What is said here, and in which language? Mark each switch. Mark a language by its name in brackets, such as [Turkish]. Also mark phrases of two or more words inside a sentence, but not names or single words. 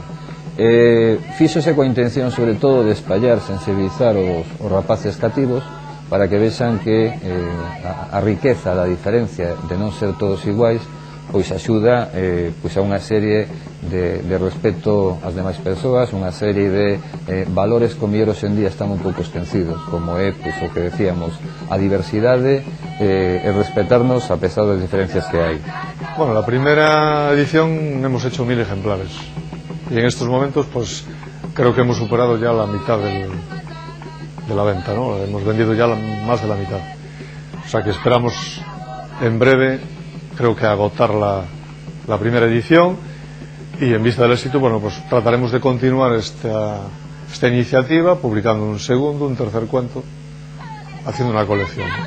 [Galician] Fíxose coa intención sobre todo de espallar, sensibilizar os rapaces cativos para que vexan que a riqueza da diferencia de non ser todos iguais pois axuda a unha serie de respeto ás demais persoas, unha serie de valores que mellor hoxe en día están un pouco esquecidos, como é o que decíamos, a diversidade e respetarnos a pesar das diferencias que hai. [Spanish] Bueno, la primera edición hemos hecho 1000 ejemplares y en estos momentos pues creo que hemos superado ya la mitad de la venta, ¿no? Hemos vendido ya más de la mitad, o sea que esperamos en breve, creo que agotar la primera edición, y en vista del éxito, bueno, pues trataremos de continuar esta iniciativa publicando un segundo, un tercer cuento, haciendo una colección.